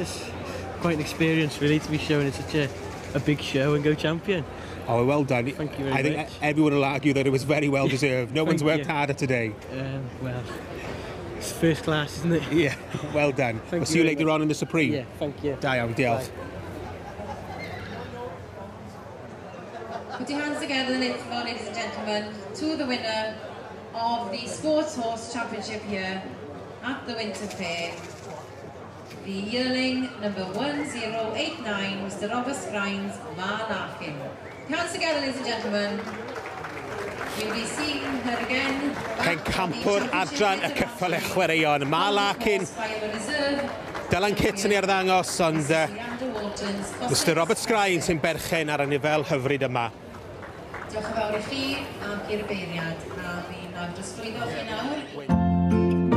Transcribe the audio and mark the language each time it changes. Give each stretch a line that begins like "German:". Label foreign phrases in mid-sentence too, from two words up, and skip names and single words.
English: It's quite an experience really to be shown in such a big show and go champion. Oh, well done. Thank you very much. I think everyone will argue that it was very well deserved. No one's worked harder today. Well, it's first class, isn't it? Yeah, well done. We'll see you later on in the Supreme. Yeah, thank you.
Welsh: Da iawn, diolch.
English: Put your hands together, ladies and gentlemen, to the winner of the Sports Horse Championship here at the Winter Fair. The yearling number 1089, Mr Robert Sgraen's Ma Larkin. Put your hands together, ladies and gentlemen. We'll be seeing her again.
Welsh: Pencampwr adran y Ceffylau Chwaraeon. Ma Larkin, Dylan Kitts yn ei arddangos, ond Mr Robert Sgraen sy'n berchen ar y nifel hyfryd yma. Diolch yn fawr i chi am i'r beiriad a fi'n drosglwyddo chi nawr.